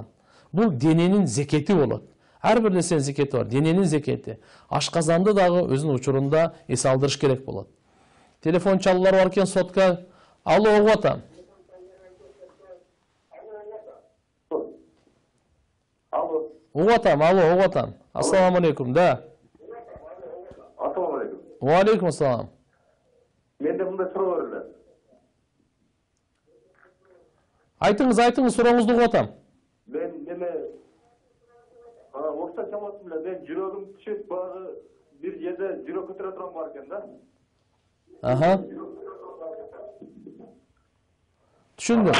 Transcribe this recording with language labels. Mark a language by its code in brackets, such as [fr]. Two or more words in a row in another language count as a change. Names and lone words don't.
[ky] Бул дененин зекети болот. Ар бир нерсенин зекети бар, дененин зекети. Ашказанды дагы өзүнүн учурунда эс алдырыш керек болот. Телефон чалуулар бар экен, сотка. Алло, угуп атам. Алло. Угуп атам, алло, угуп атам. [ar] السلام عليكم, да. السلام عليكم. وعليكم السلام. [ky] Менде мындай суроо бар эле. Айтыңыз, сурооңузду угуп атам. Мен орта чамасы менен мен жүрөгүм түшүп баягы бир жерде жүрөк көтөрө турган бар экен да. Аха. Түшүндүм.